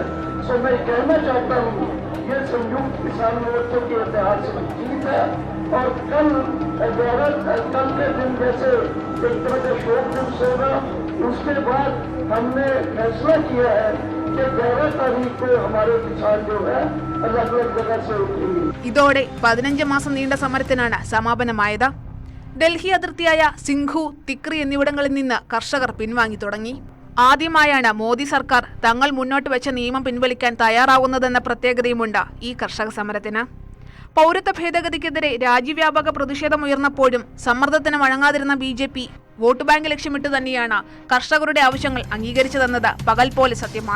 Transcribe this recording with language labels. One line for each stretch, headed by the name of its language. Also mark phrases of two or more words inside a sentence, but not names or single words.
Hindi: सो मैं कहना चाहता हूँ ये संयुक्त किसान मोर्चे की ऐतिहासिक जीत है और कल के दिन जैसे एक तरह का शोक दिवस होगा। उसके बाद हमने फैसला किया है कि 11 तारीख को हमारे किसान जो है अलग अलग जगह से उठेंगे।
Malayalam: ഇതോടെ 15 മാസം നീണ്ട സമരത്തിനാണ് സമാപനമായത്. ഡൽഹി അതിർത്തിയായ സിംഘു, തിക്രി എന്നിവിടങ്ങളിൽ നിന്ന് കർഷകർ പിൻവാങ്ങി തുടങ്ങി. ആദ്യമായാണ് മോദി സർക്കാർ തങ്ങൾ മുന്നോട്ട് വെച്ച നിയമം പിൻവലിക്കാൻ തയ്യാറാവുന്നതെന്ന പ്രത്യേകതയുമുണ്ട് ഈ കർഷക സമരത്തിന്. പൗരത്വ ഭേദഗതിക്കെതിരെ രാജ്യവ്യാപക പ്രതിഷേധമുയർന്നപ്പോഴും സമ്മർദ്ദത്തിന് വഴങ്ങാതിരുന്ന BJP വോട്ട് ബാങ്ക് ലക്ഷ്യമിട്ട് തന്നെയാണ് കർഷകരുടെ ആവശ്യങ്ങൾ അംഗീകരിച്ചതെന്നത് പകൽ പോലെ സത്യമാണ്.